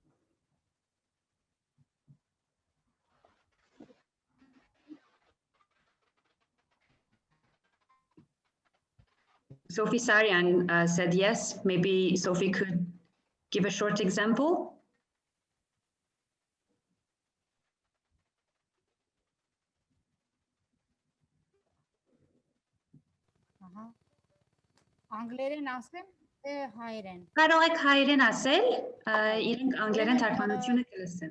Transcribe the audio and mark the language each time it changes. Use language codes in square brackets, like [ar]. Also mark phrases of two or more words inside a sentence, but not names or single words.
[en] Sophie Sarian said yes. Maybe Sophie could give a short example. [hy] Անգլերեն ասեմ, թե հայերեն։ Կարող եք հայերեն ասել, իրենք անգլերեն թարգմանությունը կլսեն։